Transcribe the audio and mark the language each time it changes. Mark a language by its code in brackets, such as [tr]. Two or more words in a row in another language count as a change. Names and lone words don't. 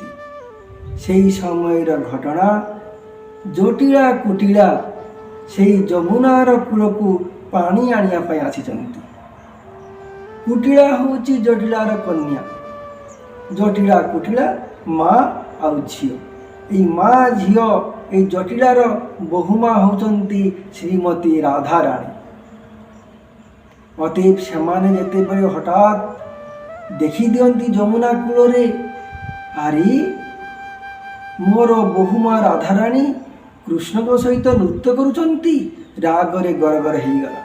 [or] ସେହି ସମୟର ଘଟଣା, ଜଟିଳା କୁଟିଳା ସେହି ଯମୁନାର କୂଳକୁ ପାଣି ଆଣିବା ପାଇଁ ଆସିଛନ୍ତି। କୁଟିଳା ହେଉଛି ଜଟିଳାର କନ୍ୟା, ଜଟିଳା କୁଟିଳା ମା ଆଉ ଝିଅ। ଏଇ ମା ଝିଅ ଏଇ ଜଟିଳାର ବହୁମା ହେଉଛନ୍ତି ଶ୍ରୀମତୀ ରାଧାରାଣୀ। ଅତଏବ ସେମାନେ ଯେତେବେଳେ ହଠାତ୍ ଦେଖିଦିଅନ୍ତି ଯମୁନା କୂଳରେ, ଆରେ ମୋର ବହୁମା ରାଧାରାଣୀ କୃଷ୍ଣଙ୍କ ସହିତ ନୃତ୍ୟ କରୁଛନ୍ତି, ରାଗରେ ଗରଗର ହେଇଗଲା।